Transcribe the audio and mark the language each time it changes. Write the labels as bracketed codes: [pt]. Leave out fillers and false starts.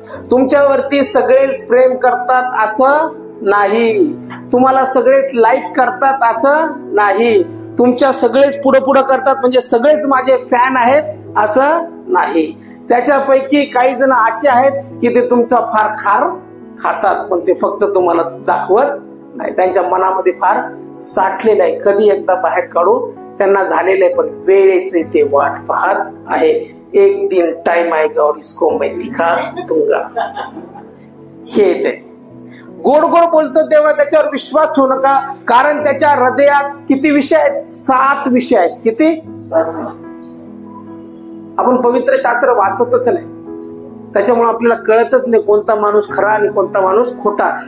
[mr] तुमच्यावरती सगळेच प्रेम करतात असं नाही, तुम्हाला सगळेच लाईक करतात असं नाही, तुमच्या सगळेच पुढं पुढं करतात म्हणजे सगळेच माझे फॅन आहेत असं नाही. त्याच्यापैकी काही जण असे आहेत की ते तुमचा फार खार खातात, पण ते फक्त तुम्हाला दाखवत नाही. त्यांच्या मनामध्ये फार साठलेलं आहे, कधी एकदा बाहेर काढू त्यांना झालेलं आहे. पण वेळेचे ते वाट पाहत आहे. [hi] एक दिन टाइम आएगा और इसको मैं दिखा दूंगा. [mr] हे ते गोड गोड बोलतो तेव्हा त्याच्यावर विश्वास ठेवू नका, कारण त्याच्या हृदयात किती विषय आहेत? 7 विषय आहेत. किती? आपण पवित्र शास्त्र वाचतच नाही, त्याच्यामुळे आपल्याला कळतच नाही कोणता माणूस खरा आणि कोणता माणूस खोटा.